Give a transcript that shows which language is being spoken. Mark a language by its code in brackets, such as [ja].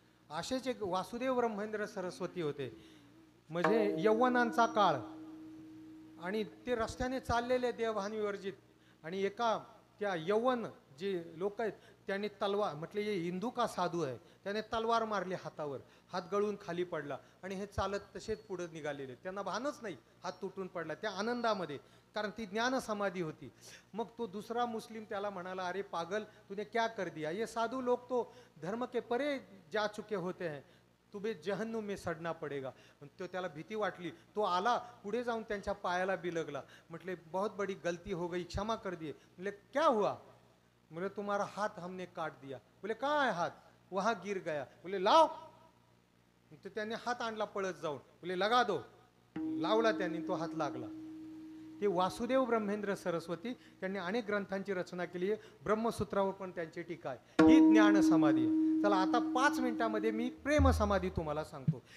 [mr] असेच एक वासुदेव ब्रह्मेंद्र सरस्वती होते. म्हणजे यौवनांचा काळ आणि ते रस्त्याने चाललेले देहभान विवर्जित. आणि एका त्या यौवन जे लोक आहेत त्यांनी तलवार, म्हटले हे हिंदू का साधू आहे, त्याने तलवार मारली हातावर, हात गळून खाली पडला आणि हे चालत तसेच पुढे निघालेले. त्यांना भानच नाही, हात तुटून पडला त्या आनंदामध्ये, कारण ती ज्ञान समाधी होती. मग तो दुसरा मुस्लिम त्याला म्हणाला, [hi] अरे पागल तूने क्या कर दिया, ये साधू लोग तो धर्म के परे जा चुके होते हैं, तुम्हें जहन्नुम में सडना पडेगा. [mr] तो त्याला भीती वाटली, तो आला पुढे जाऊन त्यांच्या पायाला बिलगला. म्हटले [hi] बहुत बड़ी गलती हो गई, क्षमा कर दिए. बोले क्या हुआ. बोले तुम्हारा हाथ हमने काट दिया. बोले कहाँ है हाथ, वहां गिर गया. बोले [mr] लाव. तो त्यांनी हात आणला पळत जाऊन. [hi] बोले लगा दो. [mr] लावला त्यांनी, तो हात लागला. ते वासुदेव ब्रह्मेंद्र सरस्वती त्यांनी अनेक ग्रंथांची रचना केली आहे. ब्रह्मसूत्रावर पण त्यांची टीका आहे. ही ज्ञान समाधी आहे. चला आता 5 मिनिटांमध्ये मी प्रेम समाधी तुम्हाला सांगतो.